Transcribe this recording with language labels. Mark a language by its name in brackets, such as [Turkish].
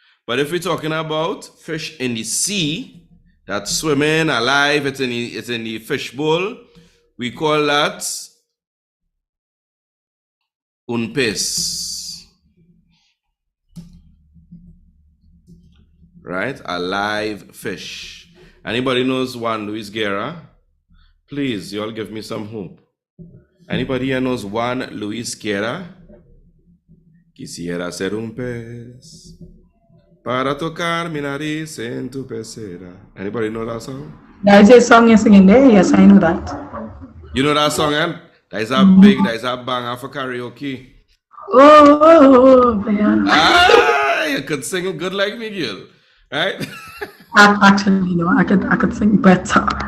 [English] But if we're talking about fish in the sea, that's swimming, alive, it's in the fish bowl, we call that [Spanish] un pez. [English] Right? A live fish. Anybody knows Juan Luis Guerra? Please, you all give me some hope. Anybody here knows Juan Luis Guerra? [Spanish] Quisiera ser un pez para tocar mi nariz en tu pecera. [English] Anybody know that song? There's a song you're singing there. Yes, I know that. You know that song, and that is a banger for karaoke. Oh, yeah. Ah, you could sing it good like me, girl. Right? Actually, no, I could sing better.